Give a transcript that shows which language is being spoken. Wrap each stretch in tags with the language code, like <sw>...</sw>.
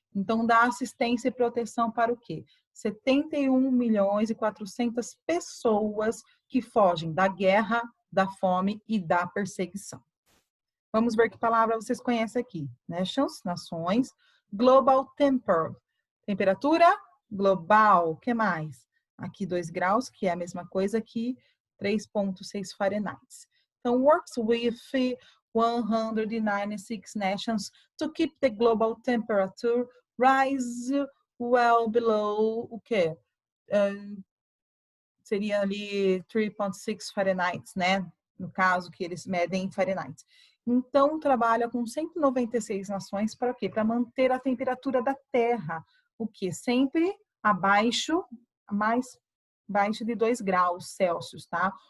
<pt>Então, dá assistência e proteção para o quê? 71 milhões e 400 pessoas que fogem da guerra, da fome e da perseguição. Vamos ver que palavra vocês conhecem aqui. Nations, nações. Global temperatura global. O que mais? Aqui 2 graus, que é a mesma coisa que 3,6 Fahrenheit.</pt> <en>Então, works with 196 nations to keep the global temperature rise well below</en> <pt>o quê? Seria ali 3,6 Fahrenheit, né? No caso que eles medem em Fahrenheit. Então, trabalha com 196 nações para o quê? Para manter a temperatura da Terra, o quê? Sempre mais abaixo de 2 graus Celsius, tá?</pt>